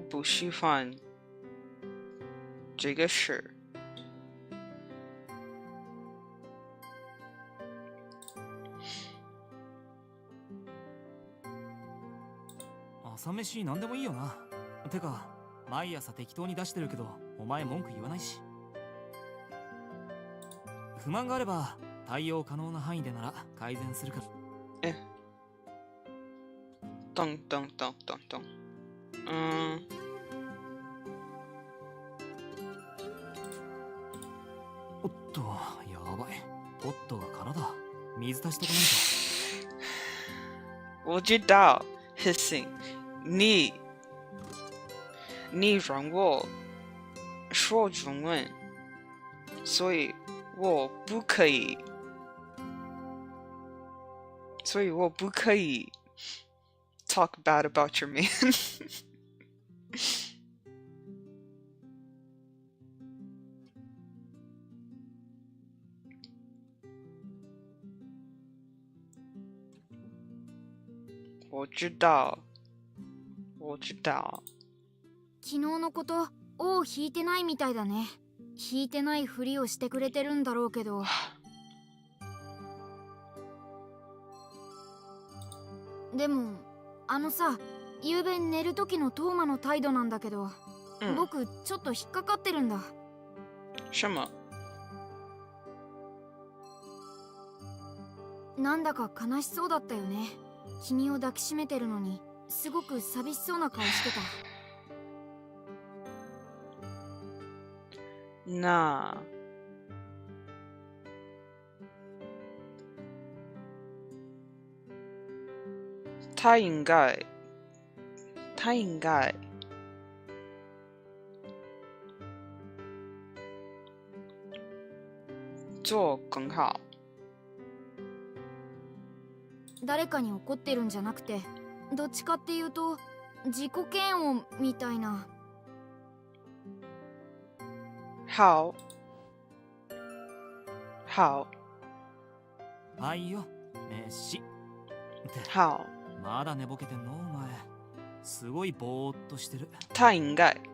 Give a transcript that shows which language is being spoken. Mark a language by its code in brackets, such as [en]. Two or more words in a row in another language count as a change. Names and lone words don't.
[zh] 不喜欢这个事。 [ja] 朝飯なんでもいいよな。てか毎朝適当に出してるけどお前文句言わないし。不満があれば対応可能な範囲でなら改善するから。え、 [zh] 等等等等等，嗯， [ja] おっとやばい。ポットが空だ。水足しとかないと。 [zh] 我知道，hissing，你让我说中文，所以我不可以，所以我不可以 [en] talk bad about your man 。 [zh] 我知道，我知道。 [ja] 昨日のこと尾を引いてないみたいだね。引いてないふりをしてくれてるんだろうけど。でもあのさ、昨べ寝る時のトーマの態度なんだけど、僕ちょっと引っかかってるんだ。 [zh] 什么？ [ja] なんだか悲しそうだったよね。君を抱きしめてるのにすごく寂しそうな顔してた。 [zh] 那他应该，他应该做更好。 [ja] 誰かに怒ってるんじゃなくて、どっちかっていうと自己嫌悪みたいな。 [zh] 好，好， [ja] はいよ飯。って [zh] 好。 [ja] まだ寝ぼけてんのお前。すごいぼーっとしてる。 [zh] 他应该。